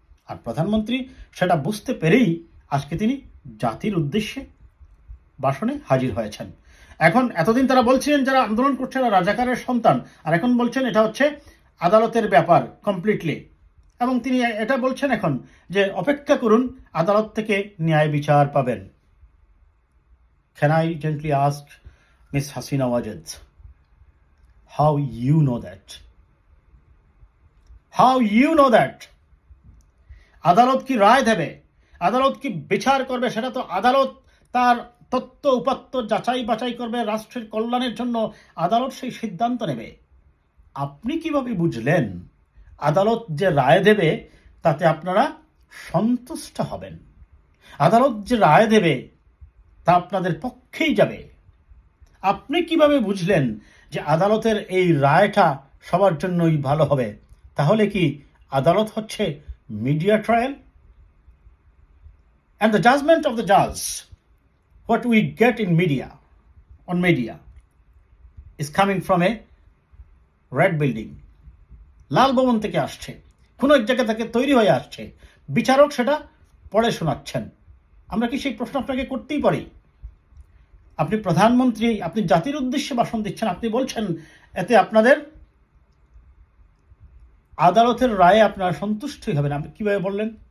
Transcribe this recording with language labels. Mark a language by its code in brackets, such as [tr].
[bn] আর প্রধানমন্ত্রী সেটা বুঝতে পেরেই আজকে তিনি জাতির উদ্দেশ্যে ভাষণে হাজির হয়েছেন। এখন এতদিন তারা বলছিলেন যারা আন্দোলন করছে এরা রাজাকারের সন্তান, আর এখন বলছেন এটা হচ্ছে আদালতের ব্যাপার কমপ্লিটলি। এবং তিনি এটা বলছেন এখন যে অপেক্ষা করুন, আদালত থেকে ন্যায় বিচার পাবেন। [en] Can I gently ask Miss Hasina Wajed, how you know that? How you know that? [bn] আদালত কি রায় দেবে, আদালত কি বিচার করবে, সেটা তো আদালত তার তথ্য উপাত্ত যাচাই বাছাই করবে, রাষ্ট্রের কল্যাণের জন্য আদালত সেই সিদ্ধান্ত নেবে। আপনি কিভাবে বুঝলেন আদালত যে রায় দেবে তাতে আপনারা সন্তুষ্ট হবেন? আদালত যে রায় দেবে তা আপনাদের পক্ষেই যাবে। আপনি কিভাবে বুঝলেন যে আদালতের এই রায়টা সবার জন্যই ভালো হবে? তাহলে কি আদালত হচ্ছে media trial? [en] And the judgment of the judge, what we get in media, on media, is coming from a red building. [bn] লাল ভবন থেকে আসছে, কোনো এক জায়গা থেকে তৈরি হয়ে আসছে, বিচারক সেটা পড়ে শোনাচ্ছেন। আমরা কি সেই প্রশ্ন আপনাকে করতেই পারি? আপনি প্রধানমন্ত্রী, আপনি জাতির উদ্দেশ্যে ভাষণ দিচ্ছেন, আপনি বলছেন এতে আপনাদের আদালতের রায়ে আপনারা সন্তুষ্টই হবেন। আপনি কিভাবে বললেন?